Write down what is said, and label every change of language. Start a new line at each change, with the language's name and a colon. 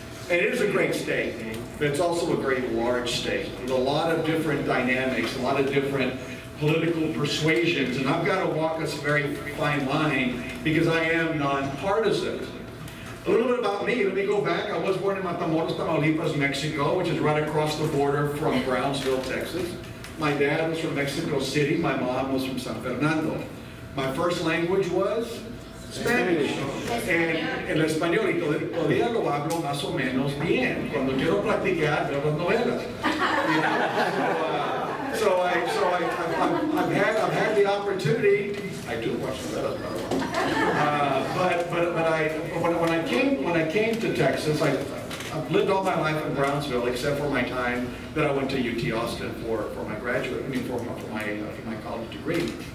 English: And it is a great state, but it's also a very large state with a lot of different dynamics, a lot of different political persuasions, and I've got to walk us a very fine line because I am nonpartisan. A little bit about me, let me go back. I was born in Matamoros, Tamaulipas, Mexico, which is right across the border from Brownsville, Texas. My dad was from Mexico City, my mom was from San Fernando. My first language was Spanish.
Spanish: And el español, y todavía lo hablo más o menos bien. Cuando quiero practicar, veo las novelas.
English: So I've had the opportunity. I do watch novelas, by the way. When I came to Texas, I've lived all my life in Brownsville, except for my time that I went to UT Austin for my graduate, for my college degree.